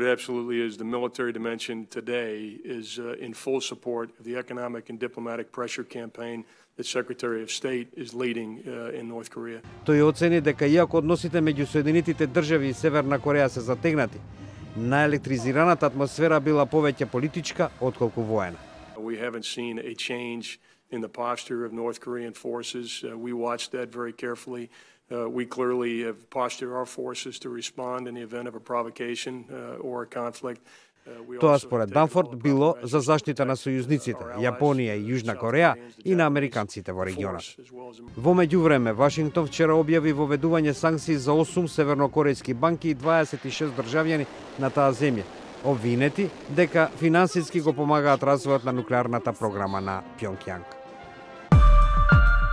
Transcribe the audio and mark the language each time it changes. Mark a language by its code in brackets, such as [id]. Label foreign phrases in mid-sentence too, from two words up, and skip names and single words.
[mk] Тој оцени дека иако односите меѓу Соединетите држави и Северна Кореја се затегнати, наелектризираната атмосфера била повеќе политичка отколку воена. [en] In the posture of North Korean forces. We watched that very carefully. We clearly have postured our forces to respond in the event of a provocation or a conflict. [mk] Тоа според Данфорд било за заштита на сојузниците Јапонија и Јужна Кореја и на американците во регионот. Во меѓувреме, Вашингтон вчера објави воведување санкции за 8 севернокорејски банки и 26 државјани на таа земја, обвинети дека финансиски го помагаат развојот на нуклеарната програма на Пјонкјанг.